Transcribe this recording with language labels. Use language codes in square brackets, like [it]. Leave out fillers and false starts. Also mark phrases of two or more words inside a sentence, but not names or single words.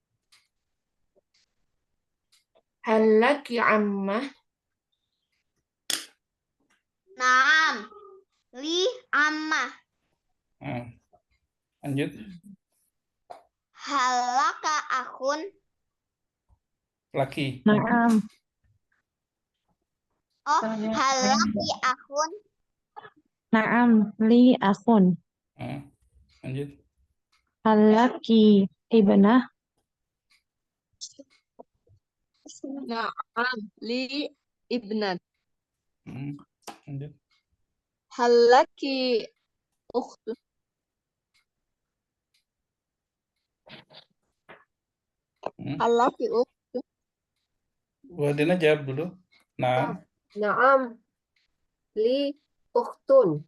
[ar] هل لكِ عمة? نعم. لي عمة. [id] Lanjut. [ar] هل لكَ أخٌ. لكِ. نعم. Oh, هل لكِ أخٌ. نعم. لي أخٌ. [id] Lanjut. [ar] هل لكِ ابنة? نعم، لي ابنة. Lanjut. هل لكِ أخت? هل لكِ أخت? [id] Bu Adina jawab dulu. Nah, [ar] نعم. لي أختٌ.